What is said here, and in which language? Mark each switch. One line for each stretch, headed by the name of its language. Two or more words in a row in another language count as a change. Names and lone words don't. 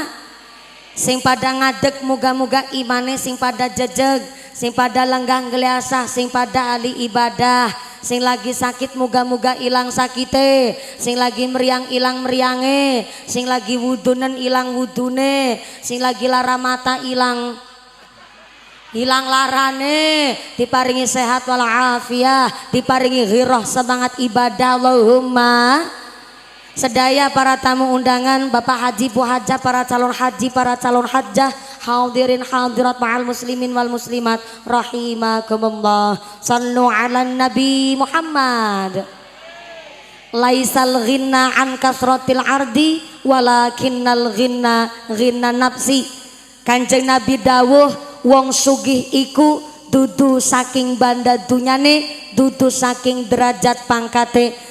Javanese: Sing pada ngadeg moga-moga imane sing pada jejeg, sing pada lenggah ngeliasah, sing pada ahli ibadah, sing lagi sakit moga-moga ilang sakite, sing lagi meriang ilang meriange, sing lagi wudunen ilang wudune, sing lagi lara mata ilang larane, diparingi sehat walafiat, diparingi ghirah semangat ibadah. Allahumma. Sedaya para tamu undangan, Bapak Haji, Bu Hajah, para calon haji, para calon hajjah,
Arabic: حاضرين حاضرات مع المسلمين والمسلمات رحمكم الله. صلوا على نبي محمد. ليس الغنى عن كثرة الأرض ولكن الغنى نفس.
Javanese: Kanjeng Nabi dawuh, wong sugih iku dudu saking banda dunyane, dudu saking derajat pangkate.